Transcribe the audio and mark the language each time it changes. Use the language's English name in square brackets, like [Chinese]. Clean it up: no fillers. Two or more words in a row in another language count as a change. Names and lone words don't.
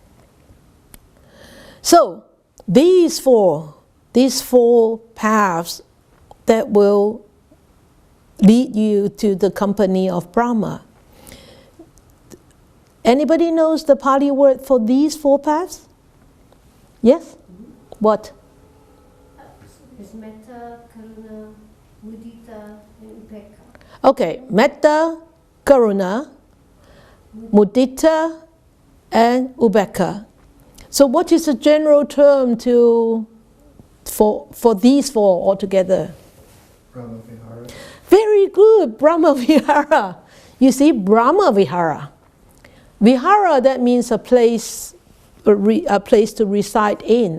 [English] So these four paths that will lead you to the company of Brahma. Anybody knows the Pali word for these four paths? Yes? What? It's Metta, Karuna, Mudita, and Upekkha. Okay, Metta, Karuna, Mudita, and Upekkha. So what is the general term for these four altogether? Brahmavihara. Very good, Brahmavihara. You see, Brahmavihara. Vihara, that means a place to reside in.